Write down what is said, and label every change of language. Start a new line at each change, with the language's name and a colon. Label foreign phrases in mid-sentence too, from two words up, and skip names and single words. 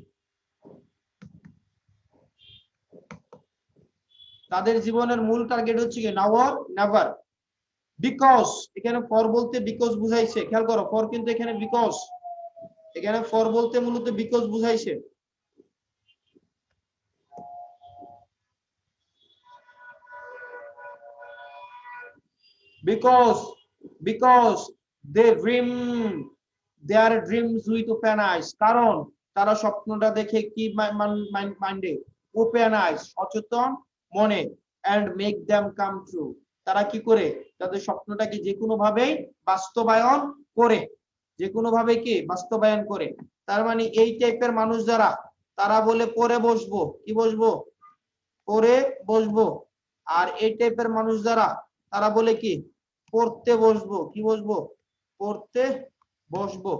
Bangla: তাদের জীবনের মূল টার্গেট হচ্ছে কি
English: now or never.
Bangla: বিকজ, এখানে ফর বলতে বিকজ বুঝাইছে, খেয়াল করো ফর কিন্তু এখানে বিকজ, এখানে ফর বলতে মূলত বিকজ বুঝাইছে।
English: because they dream their dreams with open eyes,
Bangla: কারণ তারা স্বপ্নটা দেখে কি মাইন্ডে,
English: open eyes,
Bangla: সচেতন মনে,
English: and make them come true,
Bangla: তারা কি করে তাদের স্বপ্নটাকে যে কোনো ভাবেই বাস্তবায়ন করে, যে কোনো ভাবে কি বাস্তবায়ন করে। তার মানে এই টাইপের মানুষ যারা, তারা বলে পরে বসবো, কি বসবো, পরে বসবো। আর এই টাইপের মানুষ যারা, তারা বলে কি পড়তে বসবো, কি বসবো, পড়তে বসবো।